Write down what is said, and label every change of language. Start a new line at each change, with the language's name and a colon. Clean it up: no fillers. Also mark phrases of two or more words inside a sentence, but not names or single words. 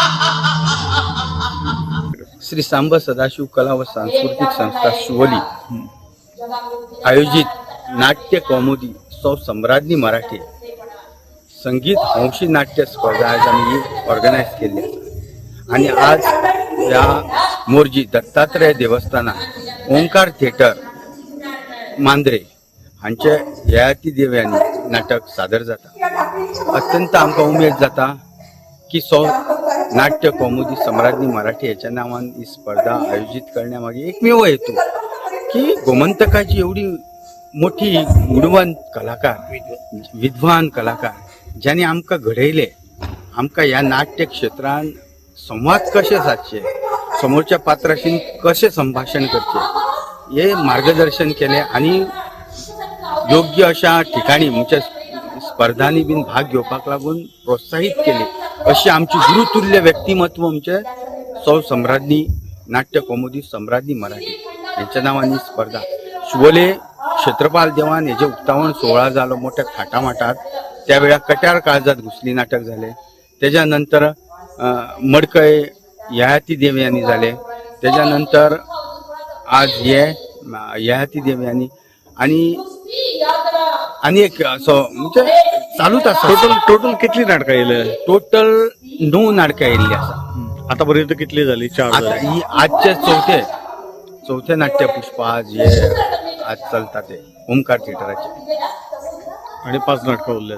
Marathi: श्री सांब सदाशिव कला व सांस्कृतिक संस्था शिवोली आयोजित नाट्य कौमुदी सौ सम्राज्ञी मराठी संगीत हौशी नाट्य स्पर्धा आज आम्ही ऑर्गनाईज केली आणि आज या मोरजी दत्तात्रय देवस्थानात ओंकार थिएटर मांद्रे हांचे ययाती देव यांनी नाटक सादर जाता.
Konkani: अत्यंत आमकां उमेद जाता की सौ नाट्य कौमुदी सम्राज्ञी मराठी याच्या नावान ही स्पर्धा
Marathi: आयोजित करण्यामागे एकमेव हेतू की गोमंतकाची एवढी मोठी गुणवंत कलाकार विद्वान कलाकार ज्यांनी आमकां घडयले, आमकां ह्या नाट्य क्षेत्रान संवाद कशे साधचे, समोरच्या पात्राशी कशे संभाषण करचे हे मार्गदर्शन केले आणि योग्य अशा ठिकाणी म्हणजे स्पर्धांनी बीन भाग घेवपाक लागून प्रोत्साहित केले.
Konkani: अशी आमची गुरुतुल्य व्यक्तिमत्व आमचे सौ सम्राज्ञी नाट्य कौमुदी सम्राज्ञी मराठी यांच्या नावानी स्पर्धा शिवोले क्षेत्रपाल देवान हेजे उक्तावण सोहळा जालो मोठ्या थाटामाटात.
Marathi: त्यावेळा कट्यार काळजात घुसली नाटक झाले. त्याच्यानंतर मडकय ययाती देव यांनी झाले.
Konkani: त्याच्यानंतर आज हे ययाती देव यांनी आणि एक असं म्हणजे चालूच आसा. टोटल कितली नाटकां येयले? टोटल 9 नाटकां येयल्ली आसा. आतापर्यंत कितली झाली? 4 आता ही आजचे चौथे नाट्य पुष्प आज चलता ते ओंकार थिएटराचे
Marathi: आणि 5 नाटकां उरल्यात.